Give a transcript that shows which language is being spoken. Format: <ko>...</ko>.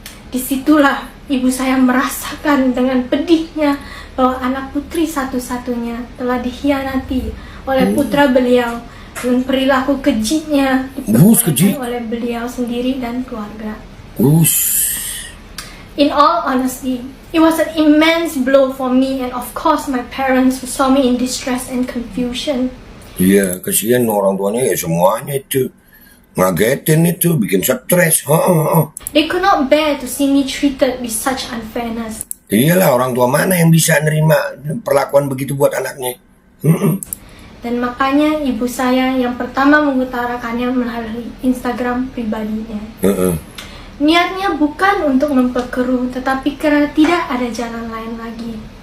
<id>Disitulah ibu saya merasakan dengan pedihnya bahwa anak putri satu-satunya telah dikhianati oleh putra beliau dengan perilaku kejinya keji. oleh beliau sendiri dan keluarga.</id> <en>In all honesty, it was an immense blow for me and of course my parents who saw me in distress and confusion.</en> <id>Iya, kasihan orang tuanya ya semuanya itu. Ngagetin itu, bikin stres.</id> <en>They could not bear to see me treated with such unfairness.</en> <id>Iyalah, orang tua mana yang bisa nerima perlakuan begitu buat anaknya. Dan makanya ibu saya yang pertama mengutarakannya melalui Instagram pribadinya. Niatnya bukan untuk memperkeruh, tetapi karena tidak ada jalan lain lagi.</id>